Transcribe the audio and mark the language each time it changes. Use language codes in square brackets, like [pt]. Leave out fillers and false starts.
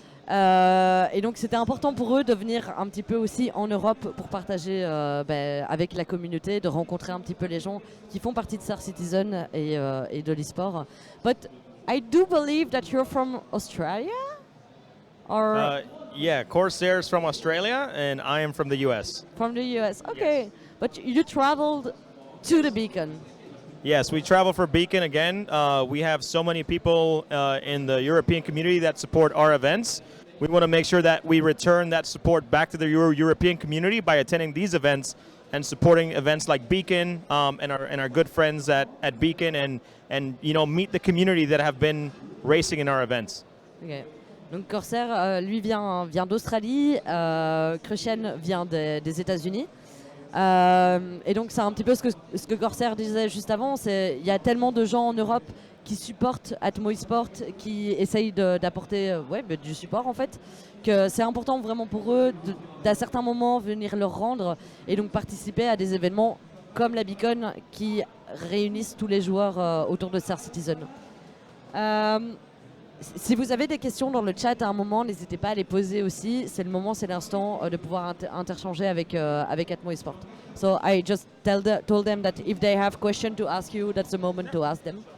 [fr] Et donc c'était important pour eux de venir un petit peu aussi en Europe pour partager avec la communauté, de rencontrer un petit peu les gens qui font partie de Star Citizen et de l'e-sport. [en] But I do believe that you're from Australia? Or Yeah, Cor5air is from Australia, and I am from the US. From the US, okay. Yes. But you traveled to the beacon. Yes, we travel for Beacon again. We have so many people in the European community that support our events. We want to make sure that we return that support back to the European community by attending these events and supporting events like Beacon and our good friends at Beacon and meet the community that have been racing in our events. Okay. [fr] Donc Cor5air, lui vient d'Australie, Crucian vient des États-Unis. Et donc c'est un petit peu ce que Cor5air disait juste avant, il y a tellement de gens en Europe qui supportent ATMOESPORTS, qui essayent d'apporter du support en fait, que c'est important vraiment pour eux d'à certains moments venir leur rendre et donc participer à des événements comme la Beacon qui réunissent tous les joueurs autour de Star Citizen. Si vous avez des questions dans le chat à un moment, n'hésitez pas à les poser aussi. C'est le moment, c'est l'instant de pouvoir interchanger avec ATMOESPORTS. [en] So I just told them that if they have questions to ask you, that's the moment to ask them.